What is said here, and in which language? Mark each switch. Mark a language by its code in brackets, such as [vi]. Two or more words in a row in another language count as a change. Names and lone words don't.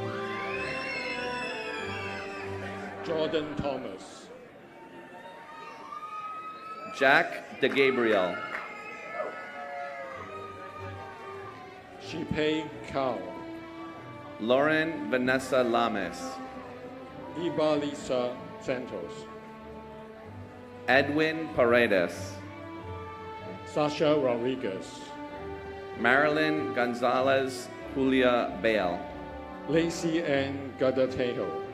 [en] Jordan Thomas, Jack De Gabriel, Shipei Kao, Lauren Vanessa Lames, Iba Lisa Santos, Edwin Paredes, Sasha Rodriguez, Marilyn Gonzalez Julia Bale, Lacey Ann Gadatejo,